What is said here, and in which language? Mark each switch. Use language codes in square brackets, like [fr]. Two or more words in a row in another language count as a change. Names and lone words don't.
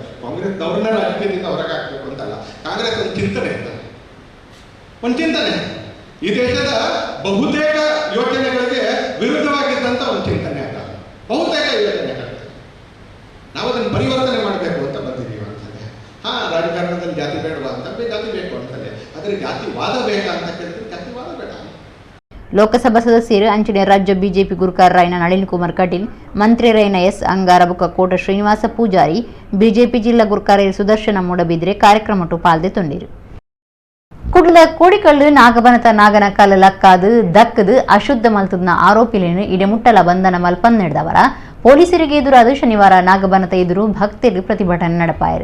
[kn] ಕಾಂಗ್ರೆಸ್ನವ್ರನ್ನ ರಾಜಕೀಯದಿಂದ ಹೊರಗೆ ಹಾಕಬೇಕು ಅಂತಲ್ಲ, ಕಾಂಗ್ರೆಸ್ ಒಂದು ಚಿಂತನೆ ಅಂತ, ಒಂದು ಚಿಂತನೆ ಈ ದೇಶದ ಬಹುತೇಕ ಯೋಜನೆಗಳಿಗೆ ವಿರುದ್ಧವಾಗಿದ್ದಂಥ ಒಂದು ಚಿಂತನೆ ಅಲ್ಲ, ಬಹುತೇಕ ಯೋಜನೆಗಳು. ನಾವು ಅದನ್ನು ಪರಿವರ್ತನೆ ಮಾಡಬೇಕು ಅಂತ ಬಂದಿದ್ದೀವಿ ಅಂತಂದರೆ, ರಾಜಕಾರಣದಲ್ಲಿ ಜಾತಿ ಬೇಡವಾ ಅಂತ, ಜಾತಿ ಬೇಕು ಅಂತಂದರೆ, ಆದರೆ ಜಾತಿವಾದ ಬೇಕಾ ಅಂತ ಕೇಳಿದ್ರೆ ಜಾತಿವಾದ ಬೇಡ. [tcy] ಲೋಕಸಭಾ ಸದಸ್ಯರು ಅಂಚನೆ ರಾಜ್ಯ ಬಿಜೆಪಿ ಗುರುಕಾರ ರಾಯನ ನಳಿನ್ ಕುಮಾರ್ ಕಟೀಲ್, ಮಂತ್ರಿ ರೈನ ಎಸ್ ಅಂಗಾರ ಬುಕ್ಕ ಕೋಟ ಶ್ರೀನಿವಾಸ ಪೂಜಾರಿ, ಬಿಜೆಪಿ ಜಿಲ್ಲಾ ಗುರುಕಾರ ಸುದರ್ಶನ ಮೂಡಬಿದ್ರೆ ಕಾರ್ಯಕ್ರಮ ಪಾಲ್ದೆ ತುಂಡಿರು. ಕುಡ್ಲದ ಕೋಡಿಕಲ್ಲು ನಾಗಬನತ ನಾಗನ ಕಾಲ ಲಕ್ಕಾದು ದಕ್ಕದು ಅಶುದ್ಧ ಮಲ್ತದ್ನ ಆರೋಪಿಲೇನು ಇಡೆಮುಟ್ಟಲ ಬಂಧನ ಮಲ್ಪನ್ ನಡೆದವರ ಪೊಲೀಸರಿಗೆ ಎದುರಾದ ಶನಿವಾರ ನಾಗಬನತ ಎದುರು ಭಕ್ತರು ಪ್ರತಿಭಟನೆ ನಡಪಾಯರು.